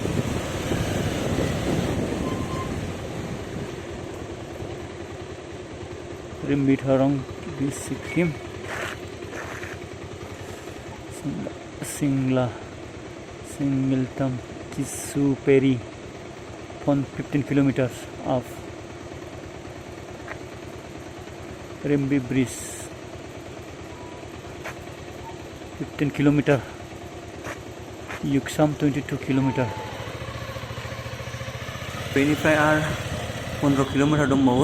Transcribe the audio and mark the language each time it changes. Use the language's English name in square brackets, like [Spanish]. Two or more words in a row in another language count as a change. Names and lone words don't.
[English] रिम्बी थरं सिक्किम सिंगलटम केचुपेरि 15 kilometers of Rimbi Bridge, 15 kilometer, Yuksam 22 kilometer. [Bodo] बेनिफ्राय आरो 15 किल'मिटार दंबावो।